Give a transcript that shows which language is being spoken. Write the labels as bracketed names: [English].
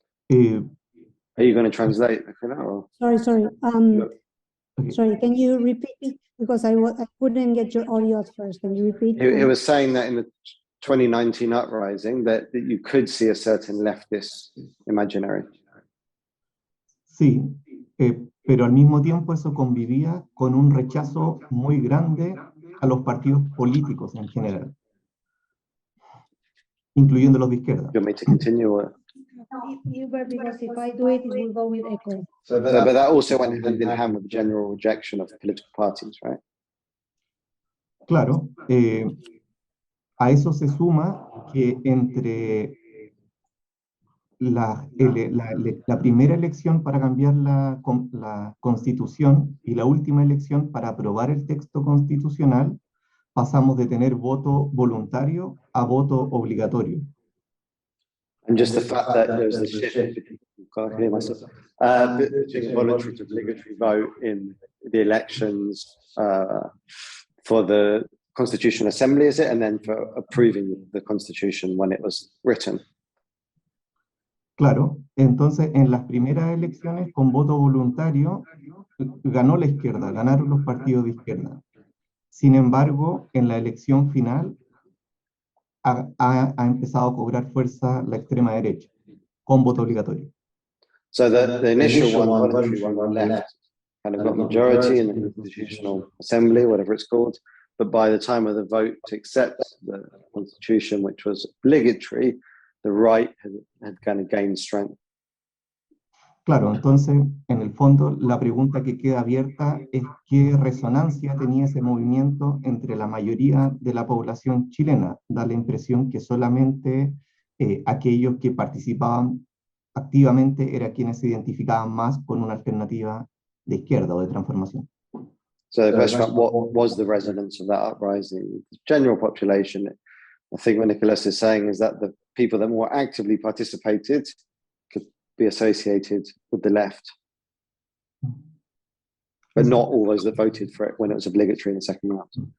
[English] Are you going to translate? Sorry. Okay. Sorry, can you repeat it? Because I couldn't get your audio at first. Can you repeat? It was saying that in the 2019 uprising that you could see a certain leftist imaginary. [Spanish] Sí, pero al mismo tiempo eso convivía con un rechazo muy grande a los partidos políticos en general, incluyendo los de izquierda. [English] You want me to continue? Or? Because if I do it will go with echo. But that also went hand in hand with the general rejection of political parties, right? [Spanish] Claro, a eso se suma que entre la primera elección para cambiar la Constitución y la última elección para aprobar el texto constitucional, pasamos de tener voto voluntario a voto obligatorio. [English] And just the fact that there's the shift, can't hear myself, between voluntary to obligatory vote in the elections for the Constitutional Assembly, is it? And then for approving the Constitution when it was written. [Spanish] Claro, entonces en las primeras elecciones con voto voluntario ganó la izquierda, ganaron los partidos de izquierda. Sin embargo, en la elección final ha empezado a cobrar fuerza la extrema derecha, con voto obligatorio. [English] So the initial one, voluntary one, left kind of got majority in the Constitutional Assembly, whatever it's called, but by the time of the vote to accept the Constitution, which was obligatory, the right had kind of gained strength. [Spanish] Claro, entonces, en el fondo, la pregunta que queda abierta es qué resonancia tenía ese movimiento entre la mayoría de la población chilena. Da la impresión que solamente aquellos que participaban activamente eran quienes se identificaban más con una alternativa de izquierda o de transformación. [English] So the question about what was the resonance of that uprising? The general population, I think what Nicolás is saying is that the people that more actively participated could be associated with the left. but not all those that voted for it when it was obligatory in the second round.